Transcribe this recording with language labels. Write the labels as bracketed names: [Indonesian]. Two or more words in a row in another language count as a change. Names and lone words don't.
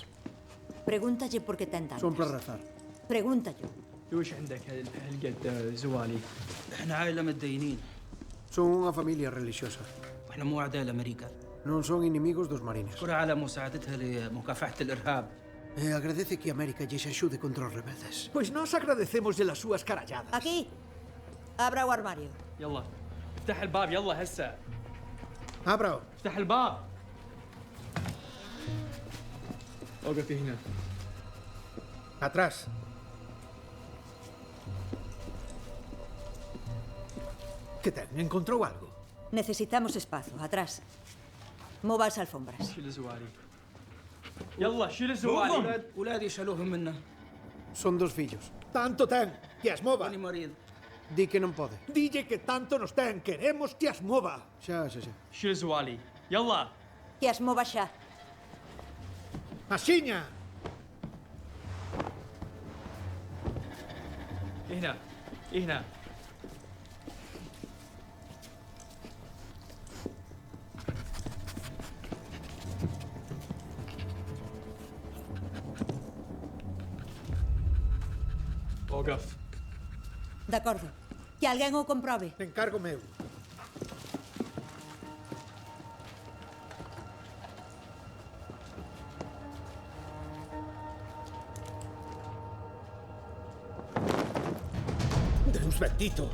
[Galician] Pregúntalle por que ten tantas. Son para rezar. Pregúntalle. [Arabic] وش عندك هالقد زوالي؟ احنا عائلة متدينين. [Galician] Son unha familia religiosa. [Arabic] واحنا مو أعداء لأمريكا. [Galician] Non son inimigos dos marines. [Arabic] نشكرها على مساعدتها لمكافحة الإرهاب. [Galician] E agradece que América lles axude contra os rebeldes. Pois nós agradecemos as súas caralladas. Aquí. Abra o armario. [Arabic] يلا افتح الباب يلا هسه. [Galician] Abra-o. [Arabic] افتح الباب. وقفي هنا. [Galician] Atrás. Que ten? Encontrou algo? Necesitamos espazo. Atrás. Mova as alfombras. [Arabic] شيل الزوالي. يلا شيل الزوالي. ولادي شالوهم منا. [Galician] Son dos fillos. Tanto ten, que as mova. Toni marido. Di que non pode. Dille que tanto nos ten, queremos que as mova. Xa. [Arabic] شيل الزوالي. يلا. [Galician] Que as mova xa. Axiña. [Arabic] هنا. هنا. وقف. [Galician] De acordo. Que alguén o comprobe. Encargo meu. Deus bendito.